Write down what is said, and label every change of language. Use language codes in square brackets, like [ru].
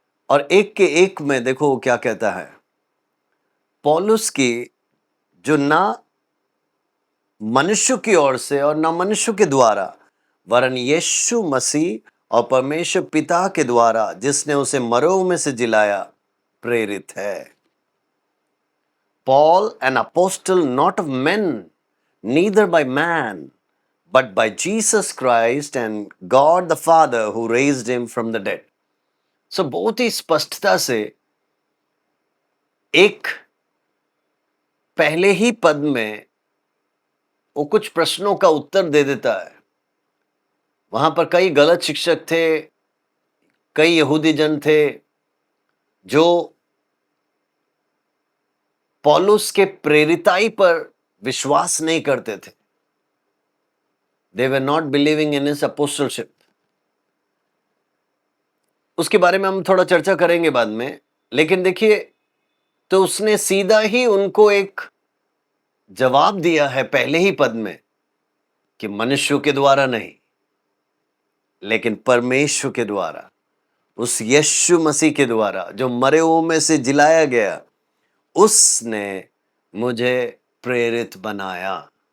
[hi] और एक के एक में देखो वो क्या कहता है। पौलुस की जो ना मनुष्य की ओर से और ना मनुष्य के द्वारा, वरन यीशु मसीह और परमेश्वर पिता के द्वारा जिसने उसे मरों में से जिलाया, प्रेरित है। [en] Paul, an apostle not of men, neither by man, but by Jesus Christ and God the Father who raised him from the dead. [hi] So बहुत ही स्पष्टता से एक पहले ही पद में वो कुछ प्रश्नों का उत्तर दे देता है। वहां पर कई गलत शिक्षक थे, कई यहूदी जन थे जो पौलुस के प्रेरिताई पर विश्वास नहीं करते थे। [en] They were not believing in his apostleship. [hi] उसके बारे में हम थोड़ा चर्चा करेंगे बाद में। लेकिन देखिए, तो उसने सीधा ही उनको एक जवाब दिया है पहले ही पद में कि मनुष्य के द्वारा नहीं, लेकिन परमेश्वर के द्वारा, उस यीशु मसीह के द्वारा जो मरे हुओं में से जिलाया गया, उसने मुझे प्रेरित बनाया।